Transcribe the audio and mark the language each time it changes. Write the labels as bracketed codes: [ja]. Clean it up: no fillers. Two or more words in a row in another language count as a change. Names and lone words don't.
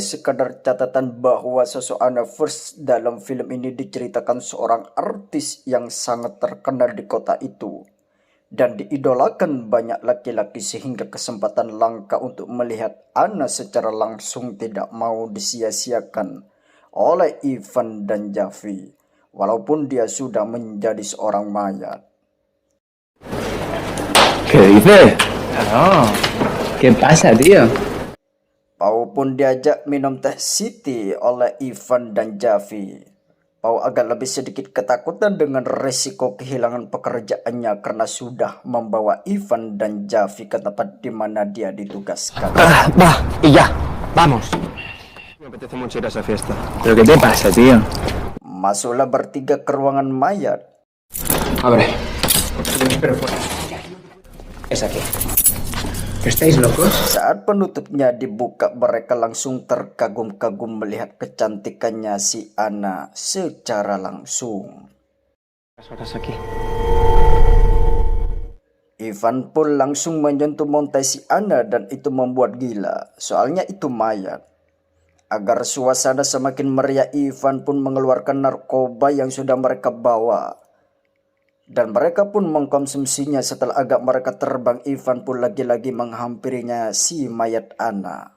[id] Sekadar catatan bahwa sosok Anna First dalam film ini diceritakan seorang artis yang sangat terkenal di kota itu dan diidolakan banyak laki-laki, sehingga kesempatan langka untuk melihat Anna secara langsung tidak mau disia-siakan oleh Ivan dan Javi walaupun dia sudah menjadi seorang mayat. [es] ¿Qué dices? No. ¿Qué pasa, tío? [id] Pau pun diajak minum teh Siti oleh Ivan dan Javi. Pau agak lebih sedikit ketakutan dengan resiko kehilangan pekerjaannya karena sudah membawa Ivan dan Javi ke tempat di mana dia ditugaskan. [es] Va, y ya, vamos. Me apetece mucho ir a esa fiesta. ¿Pero qué te pasa, tío? [id] Masuklah bertiga ke ruangan mayat. [es] Abre. Pero fuera. Es aquí. ¿Estáis locos? [id] Saat penutupnya dibuka, mereka langsung terkagum-kagum melihat kecantikannya si Anna secara langsung. [es] Horas aquí. [id] Ivan pun langsung menyentuh montai si Anna dan itu membuat gila, soalnya itu mayat. Agar suasana semakin meriah, Ivan pun mengeluarkan narkoba yang sudah mereka bawa. Dan mereka pun mengkonsumsinya. Setelah agak mereka terbang, Ivan pun lagi-lagi menghampirinya si mayat Anna.